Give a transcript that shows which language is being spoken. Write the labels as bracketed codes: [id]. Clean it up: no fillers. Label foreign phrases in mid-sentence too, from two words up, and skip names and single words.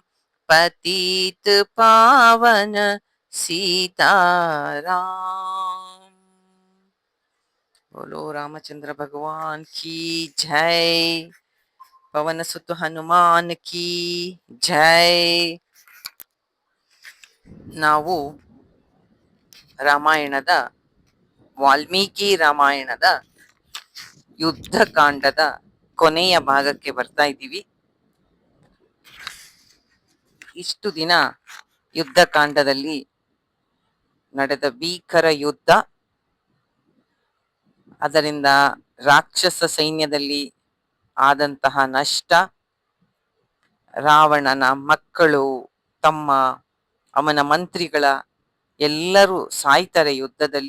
[hi] पतित पावन सीताराम। बोलो रामचंद्र भगवान की जय। पवन सुत हनुमान की जय। [kn] ನಾವು ರಾಮಾಯಣದ ವಾಲ್ಮೀಕಿ ರಾಮಾಯಣದ ಯುದ್ಧ ಕಾಂಡದ ಕೊನೆಯ ಭಾಗಕ್ಕೆ ಬರ್ತಾ ಇದ್ದೀವಿ. ಇಷ್ಟು ದಿನ ಯುದ್ಧ ಕಾಂಡದಲ್ಲಿ ನಡೆದ ಭೀಕರ ಯುದ್ಧ, ಅದರಿಂದ ರಾಕ್ಷಸ ಸೈನ್ಯದಲ್ಲಿ ಆದಂತಹ ನಷ್ಟ, ರಾವಣನ ಮಕ್ಕಳು, ತಮ್ಮ, ಅವನ ಮಂತ್ರಿಗಳ ಎಲ್ಲರೂ ಸಾಯ್ತಾರೆ ಯುದ್ಧದಲ್ಲಿ.